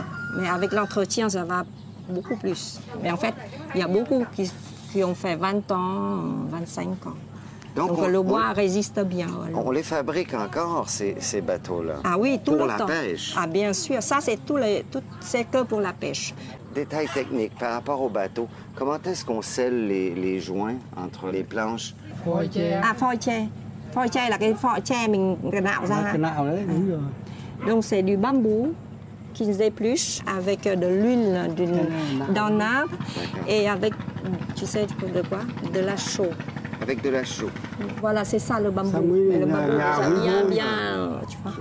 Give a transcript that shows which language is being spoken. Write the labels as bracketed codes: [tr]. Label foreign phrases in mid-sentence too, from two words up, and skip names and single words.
[fr] Mais avec l'entretien, ça va beaucoup plus. Mais en fait, il y a beaucoup qui ont fait 20 ans, 25 ans. Donc le bois résiste bien. Voilà. On les fabrique encore, ces bateaux-là? Ah oui, tout pour le temps. Pour la pêche? Ah bien sûr, ça c'est que pour la pêche. Détail technique, par rapport au bateau, comment est-ce qu'on scelle les joints entre les planches? [vi] Ah, phôi tre. Phôi tre là cái phôi tre mình nạo ra. [fr] Donc c'est du bambou qu'ils épluchent avec de l'huile d'un arbre et avec, tu sais de quoi? De la chaux. Avec de la chaux. Voilà, c'est ça le bambou. Le bambou, ça bien, tu vois.